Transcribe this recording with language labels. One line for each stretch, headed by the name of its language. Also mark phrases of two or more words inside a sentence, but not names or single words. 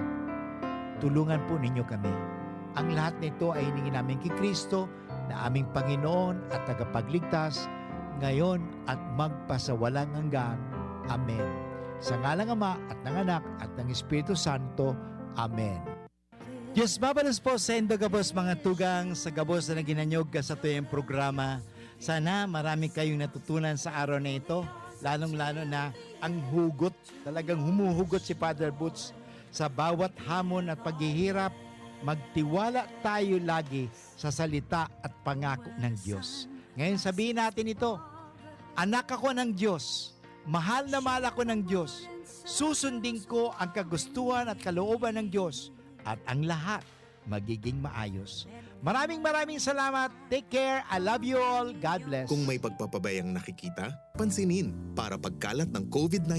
Filipino: Tulungan po ninyo kami. Ang lahat nito ay hiningi namin kay Kristo na aming Panginoon at tagapagligtas, ngayon at magpasawalang hanggan. Amen. Sa ngalang Ama at ng Anak at ng Espiritu Santo. Amen.
Bikol: Diyos babalos po sa indo gabos mga tugang sa gabos na ginanyog ka sa tuyong programa.
Filipino: Sana marami kayong natutunan sa araw na ito, lalong-lalo na ang hugot, talagang humuhugot si Father Butch sa bawat hamon at paghihirap. Magtiwala tayo lagi sa salita at pangako ng Diyos. Ngayon sabihin natin ito, anak ako ng Diyos, mahal na mahal ako ng Diyos, susundin ko ang kagustuhan at kalooban ng Diyos at ang lahat magiging maayos. Maraming salamat.
English: Take care. I love you all. God bless.
Filipino: Kung may pagpapabayang nakikita, pansinin para pagkalat ng COVID-19